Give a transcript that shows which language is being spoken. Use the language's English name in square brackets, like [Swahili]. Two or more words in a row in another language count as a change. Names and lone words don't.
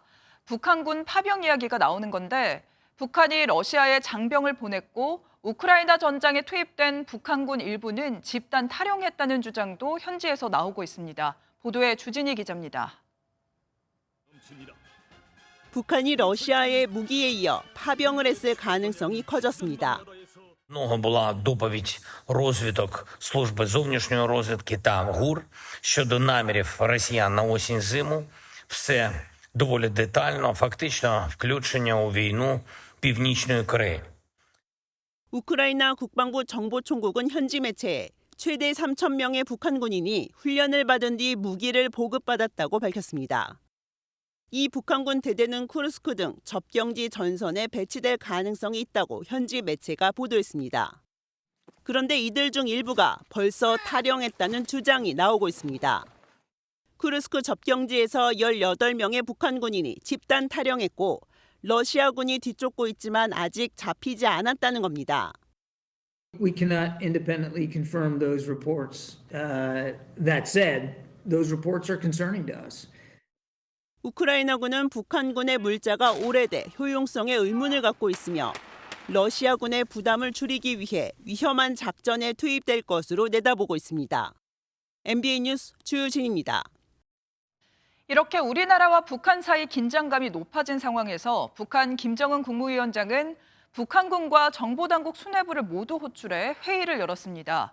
[Korean] 북한군 파병 이야기가 나오는 건데 북한이 러시아에 장병을 보냈고 우크라이나 전장에 투입된 북한군 일부는 집단 탈영했다는 주장도 현지에서 나오고 있습니다. 보도에 주진희 기자입니다. 북한이 러시아의 무기에 이어 파병을 했을 가능성이 커졌습니다. [Ukrainian] Була доповідь розвідок служби зовнішньої розвідки та ГУР щодо намірів росіян на осінь-зиму. Все доволі детально, фактично включення у війну Північної Кореї. [Korean] 우크라이나 국방부 정보총국은 현지 매체에 최대 3,000명의 북한 군인이 훈련을 받은 뒤 무기를 보급받았다고 밝혔습니다. 이 북한군 대대는 쿠르스크 등 접경지 전선에 배치될 가능성이 있다고 현지 매체가 보도했습니다. 그런데 이들 중 일부가 벌써 탈영했다는 주장이 나오고 있습니다. 쿠르스크 접경지에서 18명의 북한 군인이 집단 탈영했고 러시아군이 뒤쫓고 있지만 아직 잡히지 않았다는 겁니다. [English] We cannot independently confirm those reports. That said, those reports are concerning to us. [Korean] 우크라이나군은 북한군의 물자가 오래돼 효용성에 의문을 갖고 있으며 러시아군의 부담을 줄이기 위해 위험한 작전에 투입될 것으로 내다보고 있습니다. MBN 뉴스 주진입니다. 이렇게 우리나라와 북한 사이 긴장감이 높아진 상황에서 북한 김정은 국무위원장은 북한군과 정보당국 수뇌부를 모두 호출해 회의를 열었습니다.